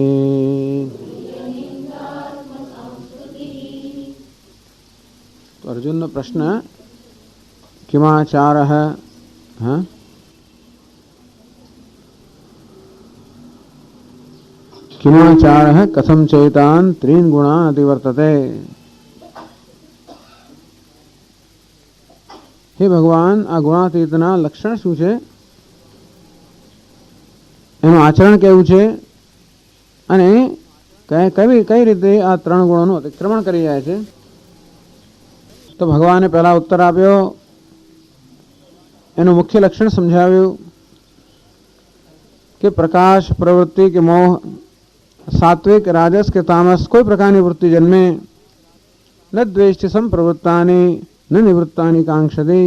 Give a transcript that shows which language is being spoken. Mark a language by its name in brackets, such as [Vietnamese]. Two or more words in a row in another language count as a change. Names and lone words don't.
[Hindi] तो अर्जुन ने प्रश्न [Sanskrit] किमाचारः किमाचारः कथं चैतान् त्रीन् गुणान् अतिवर्तते। [Gujarati] હે ભગવાન આ ગુણાતીતના લક્ષણ શું છે એનું આચરણ કેવું છે અને કઈ રીતે આ ત્રણ ગુણોનું અતિક્રમણ કરી જાય છે। તો ભગવાને પહેલા ઉત્તર આપ્યો, એનું મુખ્ય લક્ષણ સમજાવ્યું કે પ્રકાશ, પ્રવૃત્તિ કે મોહ, સાત્વિક, રાજસ કે તામસ કોઈ પ્રકારની વૃત્તિ જન્મે [Sanskrit] ન દ્વેષ્ટિ સંપ્રવૃત્તાની ન નિવૃત્તાની કાંક્ષતિ।